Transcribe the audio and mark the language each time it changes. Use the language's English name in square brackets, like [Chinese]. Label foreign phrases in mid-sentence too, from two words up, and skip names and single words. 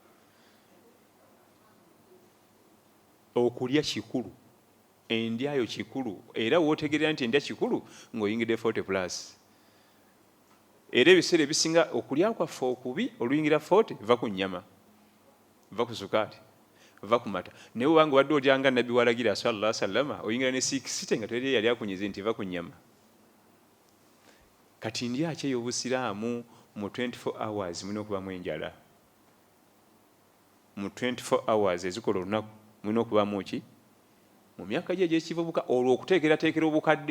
[Ganda] okulya kikulu endyayo kikulu era wootegerera nti endya kikulu ng'oyingidde 40 plus era ebiseera ebisinga okulya kwaffe okubi oluyingira 40 va ku nnyama va ku sukaati va ku mata naye obanga obadde olyanga nabbi walagira [Arabic] صلى الله عليه وسلم [Ganda] oyingira ne 60 nga teri yali akunyize nti va ku nnyama kati ndya ki ey'obusiraamu mu 24 hours mulina okubamu enjala mu 24 hours ezikola olunaku mulina okubamu ki mu myaka gye egy'ekivubuka olwo okuteekerateekera obukadde